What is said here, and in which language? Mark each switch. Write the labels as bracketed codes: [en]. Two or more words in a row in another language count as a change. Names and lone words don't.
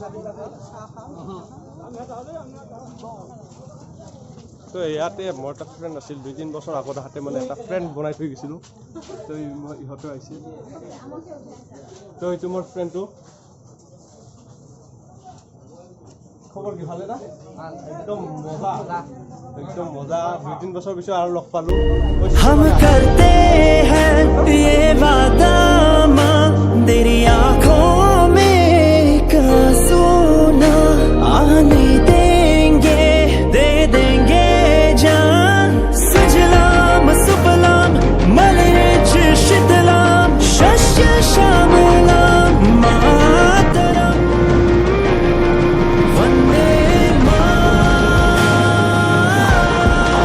[as] তো ইয়াতে মোৰ এটা ফ্ৰেণ্ড আছিল 2-3 বছৰ আগত হাতে মানে এটা ফ্ৰেণ্ড বনাই থৈ গৈছিলোঁ তো ইহঁতে আহিছিল তো এইটো মোৰ ফ্ৰেণ্ডটো খবৰ কি ভালে না একদম মজা 2-3 বছৰ পিছত আৰু লগ পালোঁ [hi] हम करते हैं ये वादा माँ तेरी आँखों में का सोना आने देंगे दे देंगे जान [sa] सजलाम सुफलाम मलयज शीतलाम शस्य श्यामलाम मातरम वंदे मातरम